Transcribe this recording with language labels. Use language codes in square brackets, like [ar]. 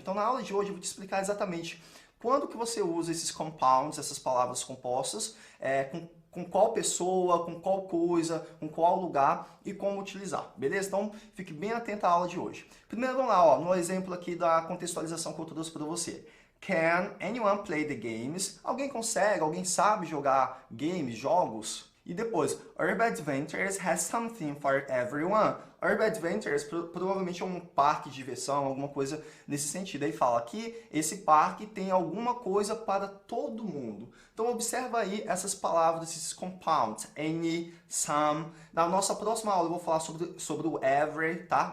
[pt] Então, na aula de hoje eu vou te explicar exatamente quando que você usa esses compounds, essas palavras compostas, com qual pessoa, com qual coisa, com qual lugar e como utilizar, beleza? Então, fique bem atento à aula de hoje. Primeiro, vamos lá, ó, no exemplo aqui da contextualização que eu trouxe para você. [en] Can anyone play the games? [pt] Alguém consegue, alguém sabe jogar games, jogos? E depois, [en] Urban Adventures has something for everyone. [pt] Urban Adventures provavelmente é um parque de diversão, alguma coisa nesse sentido. Aí fala que esse parque tem alguma coisa para todo mundo. Então observa aí essas palavras, esses compounds, any, some. Na nossa próxima aula eu vou falar sobre o every, tá?